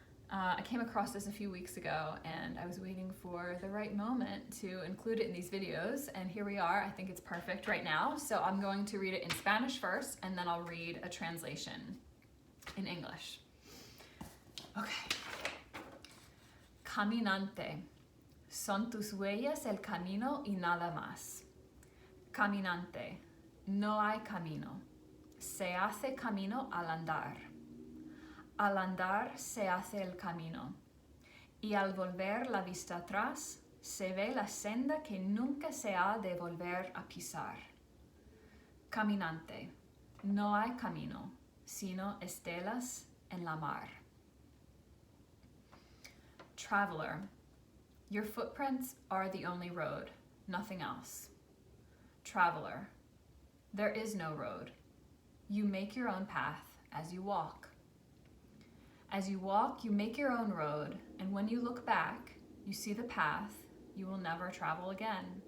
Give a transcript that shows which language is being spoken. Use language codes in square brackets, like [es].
[en] I came across this a few weeks ago and I was waiting for the right moment to include it in these videos, and here we are. I think it's perfect right now. So I'm going to read it in Spanish first, and then I'll read a translation in English. Okay. [es] Caminante, son tus huellas el camino y nada más. Caminante, no hay camino, se hace camino al andar. Al andar se hace el camino, y al volver la vista atrás, se ve la senda que nunca se ha de volver a pisar. Caminante, no hay camino, sino estelas en la mar. [en] Traveler, your footprints are the only road, nothing else. Traveler, there is no road. You make your own path as you walk. As you walk, you make your own road, and when you look back, you see the path you will never travel again.